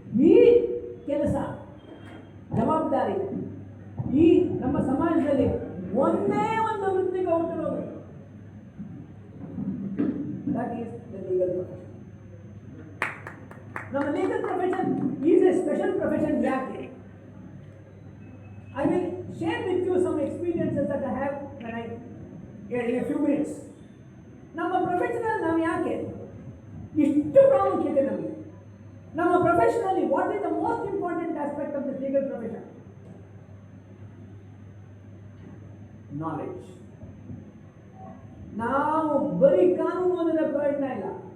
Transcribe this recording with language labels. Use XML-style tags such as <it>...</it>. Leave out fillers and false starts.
<kn>ಈ ಕೆಲಸ ಜವಾಬ್ದಾರಿ ಈ ನಮ್ಮ ಸಮಾಜದಲ್ಲಿ ಒಂದೇ ಒಂದು ವೃತ್ತಿಗೆ ಹೊರಟಿರೋದು.</kn> <en>That is the legal profession. ನಮ್ಮ legal profession is a special profession.</en> <kn>ಯಾಕೆ?</kn> <en>I will share with you some experiences that I have when I in a few minutes.</en> <kn>ನಮ್ಮ ಪ್ರೊಫೆಷನಲ್ಲಿ ನಾವು ಯಾಕೆ ಇಷ್ಟು ಪ್ರಾಮುಖ್ಯತೆ ನಮಗೆ? ನಮ್ಮ ಪ್ರೊಫೆಷನಲ್ಲಿ</kn> <en>What is the most important aspect of this legal profession?</en> <kn>Knowledge. ನಾವು ಬರೀ ಕಾನೂನು ಓದಿದ್ರೆ ಪ್ರಯೋಜನ ಇಲ್ಲ.</kn>